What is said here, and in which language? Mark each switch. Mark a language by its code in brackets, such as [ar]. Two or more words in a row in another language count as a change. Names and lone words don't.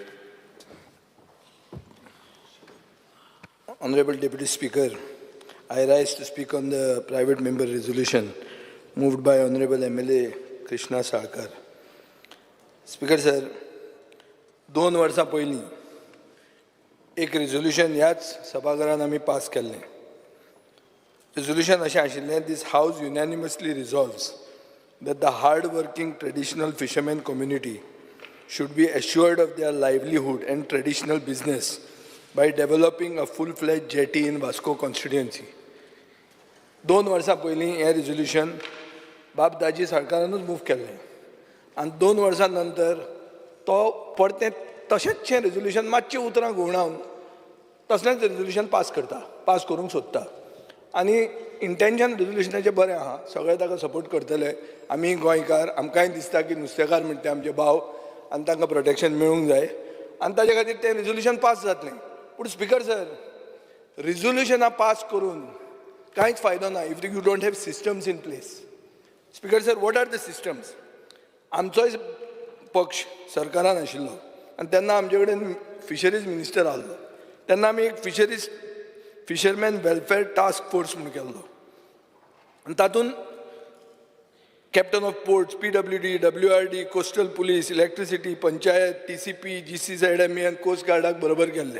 [en] Honorable Deputy Speaker, I rise to speak on the private member resolution moved by Honorable MLA Krishna Salkar. Speaker sir, [kok] 2 वर्सां पयलीं एक resolution ह्याच सभाघरान आमी पास केल्लें. Resolution अशें आशिल्लें, [en] this house unanimously resolves that the hard-working traditional fishermen community should be assured of their livelihood and traditional business by developing a full-fledged jetty in Vasco constituency. [kok] 2 वर्सां पयलीं हें resolution बाब दाजी सरकारानूच मूव केल्लें आनी 2 वर्सां नंतर तो परतें तशेंचशें resolution मातशें उतरां घुंवडावन तसलेंच resolution पास करूंक सोदता. आनी इंटेंशन रेजोल्युशनाचें बरें आहा, सगळे ताका सपोर्ट करतले. आमी गोंयकार, आमकांय दिसता की नुस्तेकार म्हणटा आमचे भाव आनी तांकां प्रोटेक्शन मेळूंक जाय आनी ताजे खातीर तें रेजोल्युशन पास जातलें. पूण [en] Speaker sir, [kok] रेजोल्युशनां पास करून कांयच फायदो ना [en] if you don't have systems in place. Speaker sir, what are the systems? [kok] आमचोय पक्ष सरकारान आशिल्लो आनी तेन्ना आमचे कडेन [en] fisheries minister [kok] आहलो. तेन्ना आमी एक [en] fisherman welfare task force [kok] म्हणून केल्लो आनी तातूंत [en] Captain of Ports, [kok] PWD, WRD, [en] coastal police, [kok] इलेक्ट्रिसिटी, पंचायत, TCP, GCZME आनी कोस्ट गार्डाक बरोबर केल्ले.